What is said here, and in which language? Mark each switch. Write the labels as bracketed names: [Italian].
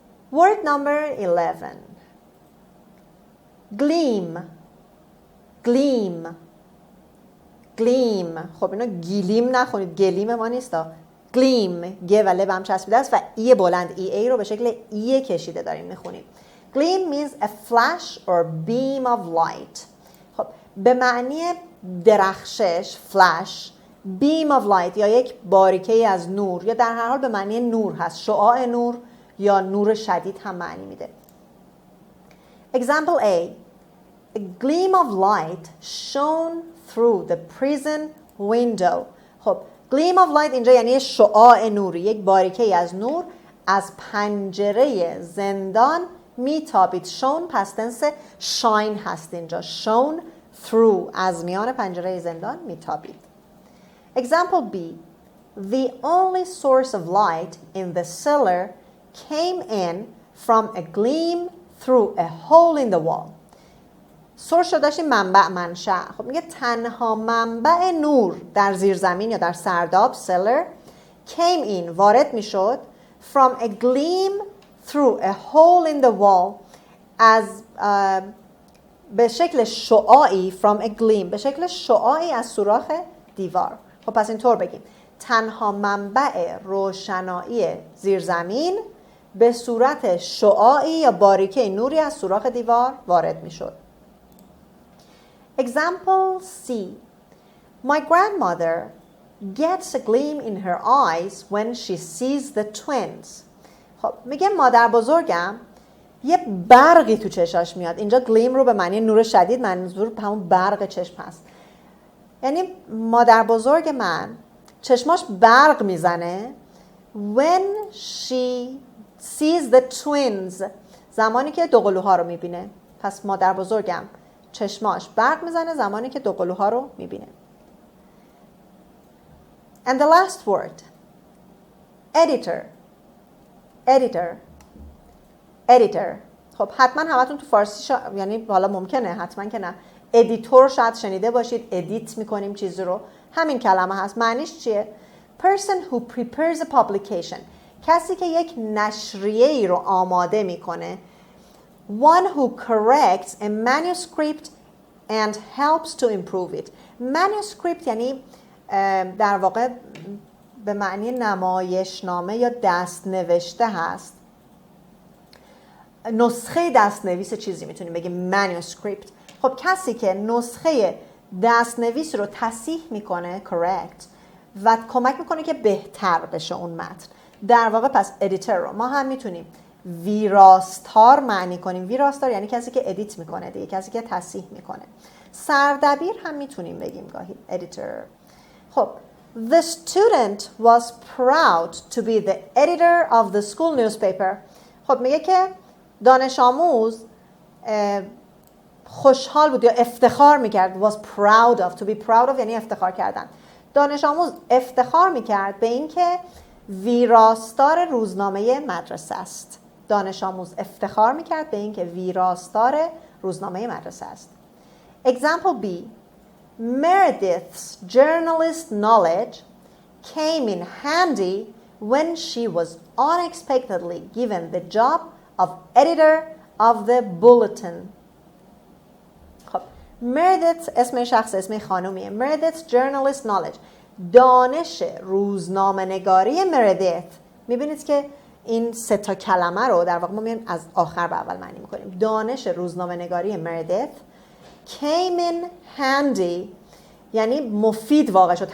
[English] Word number 11. gleam. gleam. gleam. [Persian] خب اینو گلیم نخونید، گلیم ما نیستا. gleam گه و لب هم چسبیده است و ای بلند ای رو به شکل ای کشیده داریم میخونیم. [English] gleam means a flash or beam of light. [Persian] خب به معنی درخشش flash، beam of light یا یک باریکه از نور یا در هر حال به معنی نور هست، شعاع نور یا نور شدید هم معنی میده. [English] Example A. A gleam of light shone through the prison window. خب gleam of light [Persian] اینجا یعنی شعاع نوری، یک باریکه از نور از پنجره زندان میتابید. شون پس تنس شاین هست اینجا. شون through از میان پنجره زندان میتابید. [English] Example B. The only source of light in the cellar came in from a gleam through a hole in the wall. [Persian] سورس رو داشتیم منبع منشأ. خب میگه تنها منبع نور در زیرزمین یا در سرداب [English] cellar came in [Persian] وارد میشد [English] from a gleam through a hole in the wall [Persian] از به شکل شعاعی from a gleam به شکل شعاعی از سوراخ دیوار. خب پس اینطور بگیم تنها منبع روشنایی زیرزمین به صورت شعاعی یا باریکه نوری از سوراخ دیوار وارد میشد. [English] Example C. My grandmother gets a gleam in her eyes when she sees the twins. [Persian] خب میگه مادر بزرگم یه برقی تو چشاش میاد. اینجا gleam رو به معنی نور شدید، منظور همون برق چشم هست. یعنی مادر بزرگ من چشماش برق میزنه [English] when she sees the twins [Persian] زمانی که دوقلوها رو میبینه. پس مادر بزرگم چشماش برق میزنه زمانی که دوقلوها رو میبینه. [English] And the last word. Editor. Editor. Editor. [Persian] خب حتما همتون تو فارسی یعنی حالا ممکنه حتما که نه ادیتور شاید شنیده باشید. ادیت میکنیم چیزی رو. همین کلمه هست. معنیش چیه؟ [English] Person who prepares a publication. [Persian] کسی که یک نشریه‌ای رو آماده میکنه. [English] One who corrects a manuscript and helps to improve it. [Persian] Manuscript یعنی در واقع به معنی نمایشنامه یا دست نوشته هست. نسخه دست نویس چیزی میتونیم بگیم manuscript. خب کسی که نسخه دست نویس رو تصحیح میکنه correct و کمک میکنه که بهتر بشه اون متن. در واقع پس ادیتر رو ما هم میتونیم ویراستار معنی کنیم. ویراستار یعنی کسی که ادیت میکنه دیگه، کسی که تصحیح میکنه. سردبیر هم میتونیم بگیم گاهی ادیتر. [English] خب The student was proud to be the editor of the school newspaper. [Persian] خب میگه که دانش آموز خوشحال بود یا افتخار میکرد. [English] Was proud of. To be proud of [Persian] یعنی افتخار کردن. دانش آموز افتخار میکرد به اینکه ویراستار روزنامه مدرسه است. دانش آموز افتخار میکرد به اینکه ویراستار روزنامه مدرسه است. [English] Example B. Meredith's journalist knowledge came in handy when she was unexpectedly given the job of editor of the bulletin. [Persian] خب Meredith اسم شخص، اسم خانومیه. Meredith's journalist knowledge دانش روزنامه نگاری مردیت. میبینید که این سه تا کلمه رو در واقع ما میایم از آخر به اول معنی میکنیم. دانش روزنامه نگاری مردیت [English] came in handy [Persian] یعنی مفید واقع شد.